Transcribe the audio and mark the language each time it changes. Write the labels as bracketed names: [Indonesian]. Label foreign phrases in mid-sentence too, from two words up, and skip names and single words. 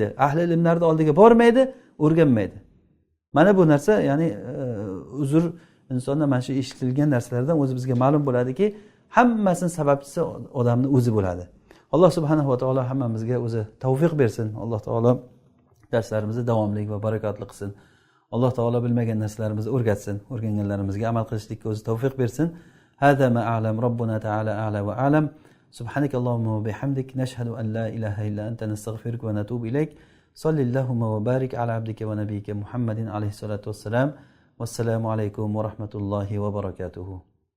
[Uzbek] Ahli ilmlarning oldiga bormaydi, o'rganmaydi. Mana bu narsa, ya'ni uzr insonda mana shu eshitilgan narsalardan o'zi bizga ma'lum bo'ladiki, hammasining sababchisi odamning o'zi bo'ladi. Alloh [Arabic] سبحانه وتعالى [Uzbek] hammamizga o'zi tavfiq bersin. Alloh taolo darslarimizni davomli va barakotli qilsin. Alloh taolo bilmagan narsalarimizni o'rgatsin. O'rganganlarimizga amal qilishlikka o'zi tavfiq bersin. [Arabic] هذا ما أعلم ربنا تعالى أعلى وأعلم. سبحانك اللهم وبحمدك نشهد أن لا إله إلا أنت نستغفرك ونتوب إليك. صلى الله وبارك على عبدك ونبيك محمد عليه الصلاة والسلام. والسلام عليكم ورحمة الله وبركاته.